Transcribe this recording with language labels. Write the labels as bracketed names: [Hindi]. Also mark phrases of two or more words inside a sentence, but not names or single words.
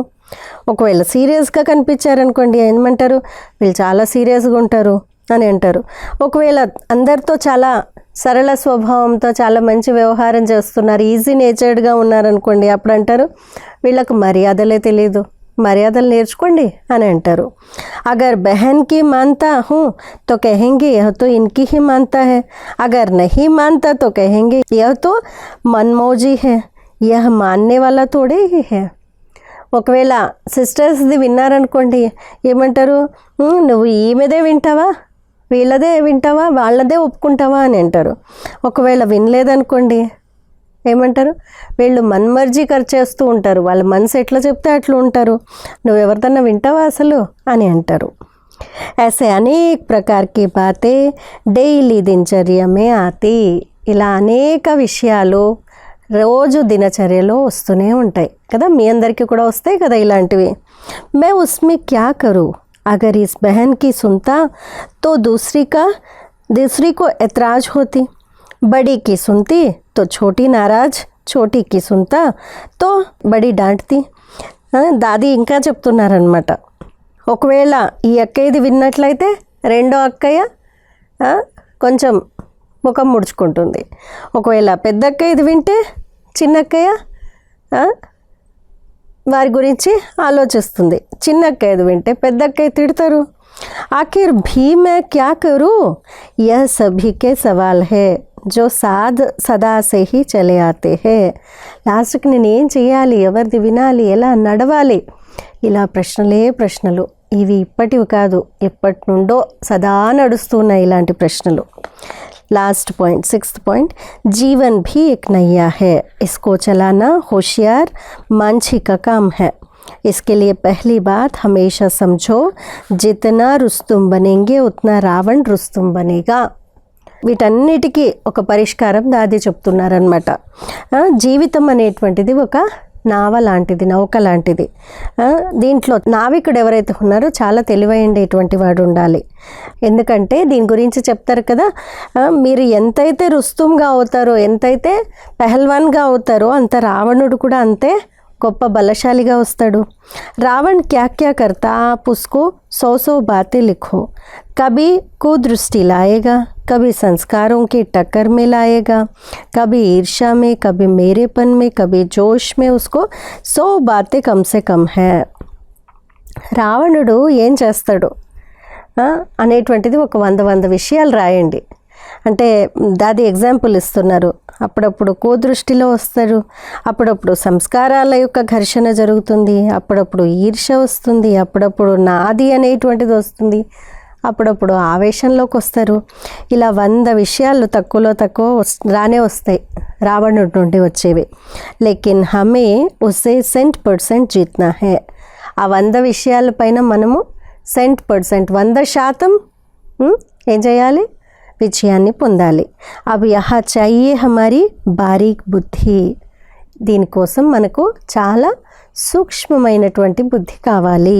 [Telugu] ఒకవేళ సీరియస్గా కనిపించారనుకోండి, ఏమంటారు వీళ్ళు చాలా సీరియస్గా ఉంటారు అని అంటారు. ఒకవేళ అందరితో చాలా సరళ స్వభావంతో చాలా మంచి వ్యవహారం చేస్తున్నారు, ఈజీ నేచర్డ్గా ఉన్నారనుకోండి, అప్పుడు అంటారు వీళ్ళకు మర్యాదలే తెలీదు, మర్యాదలు నేర్చుకోండి అని అంటారు. [Hindi] अगर बहन की मानता हूँ तो कहेंगे यह तो इनकी ही मानता है, अगर नहीं मानता तो कहेंगे यह तो मनमौजी है, यह मानने वाला थोड़े ही है. [Telugu] ఒకవేళ సిస్టర్స్ది విన్నారనుకోండి, ఏమంటారు నువ్వు ఈమెదే వింటావా, వీళ్ళదే వింటావా, వాళ్ళదే ఒప్పుకుంటావా అని అంటారు. ఒకవేళ వినలేదనుకోండి, ఏమంటారు వీళ్ళు మన్మర్జీ ఖర్చు చేస్తూ ఉంటారు, వాళ్ళ మనసు ఎట్లా చెప్తే అట్లా ఉంటారు, నువ్వు ఎవరిదన్నా వింటావా అసలు అని అంటారు. [Hindi] ऐसे अनेक प्रकार की बातें डेली दिनचर्या में आती. [Telugu] ఇలా అనేక విషయాలు రోజు దినచర్యలో వస్తూనే ఉంటాయి కదా, మీ అందరికీ కూడా వస్తాయి కదా ఇలాంటివి. [Hindi] मैं उसमें क्या करूँ, अगर इस बहन की सुनता तो दूसरी को एतराज होती, बड़ी की सुनती तो छोटी नाराज, छोटी की सुनता तो बड़ी डांटती. [Telugu] దాది ఇంకా చెప్తున్నారనమాట, ఒకవేళ ఈ అక్కయ్యది విన్నట్లయితే రెండో అక్కయ్య కొంచెం ముఖం ముడుచుకుంటుంది. ఒకవేళ పెద్ద అక్కయ్యది వింటే చిన్న అక్కయ్య వారి గురించి ఆలోచిస్తుంది, చిన్న అక్కయ్యది వింటే పెద్ద అక్కయ్య తిడతారు. [Hindi] आखिर भी मैं क्या करूँ, यह सभी के सवाल है जो సదా से ही चले आते हैं. [Telugu] లాస్ట్కి నేను ఏం చేయాలి, ఎవరిది వినాలి, ఎలా నడవాలి, ఇలా ప్రశ్నలు. ఇవి ఇప్పటివి కాదు, ఎప్పటి నుండో సదా నడుస్తున్నాయి ఇలాంటి ప్రశ్నలు. [English] last point [Hindi] 6th पॉइंट, जीवन भी एक नैया है, इसको चलाना होशियार मांझी का काम है. इसके लिए पहली बात हमेशा समझो, जितना रुस्तुम बनेंगे उतना रावण रुस्तुम बनेगा. [Telugu] వీటన్నిటికీ ఒక పరిష్కారం దాది చెప్తున్నారనమాట. జీవితం అనేటువంటిది ఒక నావ లాంటిది, నౌక లాంటిది. దీంట్లో నావికుడు ఎవరైతే ఉన్నారో చాలా తెలివైండేటువంటి వాడు ఉండాలి. ఎందుకంటే దీని గురించి చెప్తారు కదా, మీరు ఎంతైతే రుస్తుంగా అవుతారో, ఎంతైతే పెహల్వాన్గా అవుతారో అంత రావణుడు కూడా అంతే గొప్ప బలశాలిగా వస్తాడు. [Hindi] रावण क्या क्या करता आप उसको 100 बातें लिखो, कभी कुदृष्टि लाएगा, कभी संस्कारों की टक्कर में लाएगा, कभी ईर्ष्या में, कभी मेरेपन में, कभी जोश में, उसको 100 बातें कम से कम है. [Telugu] రావణుడు ఏం చేస్తాడు అనేటువంటిది ఒక 100 విషయాలు రాయండి. అంటే దాది ఎగ్జాంపుల్ ఇస్తున్నారు. అప్పుడప్పుడు కోదృష్టిలో వస్తారు, అప్పుడప్పుడు సంస్కారాల యొక్క ఘర్షణ జరుగుతుంది, అప్పుడప్పుడు ఈర్ష్య వస్తుంది, అప్పుడప్పుడు నాది అనేటువంటిది వస్తుంది, అప్పుడప్పుడు ఆవేశంలోకి వస్తారు. ఇలా 100 విషయాలు తక్కువలో తక్కువ రానే వస్తాయి రావణుడి నుండి వచ్చేవి. [Hindi] लेकिन हमें उसे 100% जीतना है. [Telugu] ఆ 100 విషయాల పైన మనము 100%, 100% ఏం చేయాలి, విజయాన్ని పొందాలి. [Hindi] अभी यहाँ चाहिए हमारी बारीक बुद्धि. [Telugu] దీనికోసం మనకు చాలా సూక్ష్మమైనటువంటి బుద్ధి కావాలి.